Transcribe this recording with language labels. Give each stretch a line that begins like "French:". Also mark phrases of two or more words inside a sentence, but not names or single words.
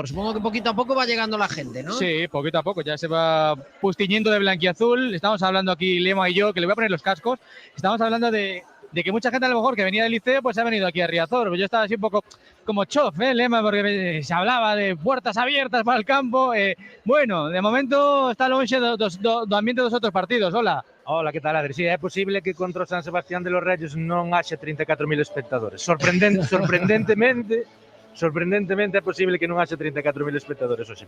Spanish: Supongo que poquito a poco va llegando la gente, ¿no? Sí, poquito a poco, ya se va pustiñendo de blanquiazul. Estamos hablando aquí, Lema y yo, que le voy a poner los cascos. Estamos hablando de que mucha gente a lo mejor que venía del liceo pues ha venido aquí a Riazor. Yo estaba así un poco como chof, Lema, porque se hablaba de puertas abiertas para el campo.
Galician: Bueno, de momento está longe do ambiente dos outros partidos.
Spanish: Hola. Hola, que tal, Adri?
Galician: Sí, é posible que contra o San Sebastián de los Reyes non haxe 34.000 espectadores. Sorprendentemente é posible que non haxe 34.000 espectadores hoxe.